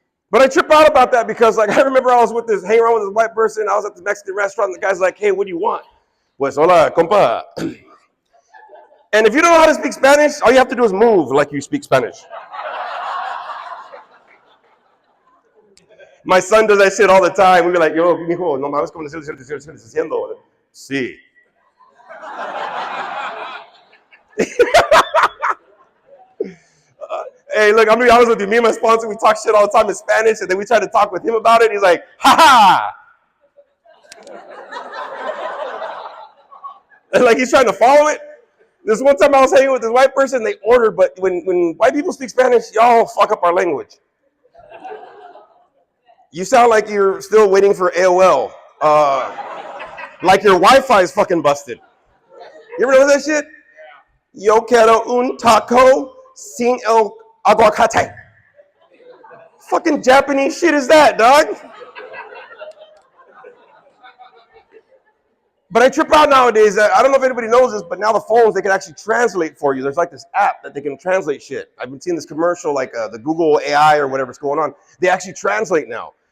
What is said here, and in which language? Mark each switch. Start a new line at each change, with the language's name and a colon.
English: But I trip out about that because, like, I remember I was hanging around with this white person. I was at the Mexican restaurant, and the guy's like, hey, what do you want?
Spanish: Pues, hola, compa.
English: And if you don't know how to speak Spanish, all you have to do is move like you speak Spanish. My son does that shit all the time. We be like,
Spanish: yo, mijo, no mames, como decirlo haciendo. Sí.
English: Hey, look, I'm gonna be honest with you. Me and my sponsor, we talk shit all the time in Spanish, and then we try to talk with him about it. He's like, ha ha. And like he's trying to follow it. This one time I was hanging with this white person, they ordered, but when white people speak Spanish, y'all fuck up our language. You sound like you're still waiting for AOL. Like your Wi-Fi is fucking busted. You ever know that shit?
Spanish: Yo quiero un taco sin el aguacate.
English: Fucking Japanese shit is that, dog? But I trip out nowadays. I don't know if anybody knows this, but now the phones, they can actually translate for you. There's like this app that they can translate shit. I've been seeing this commercial, like the Google AI or whatever's going on. They actually translate now.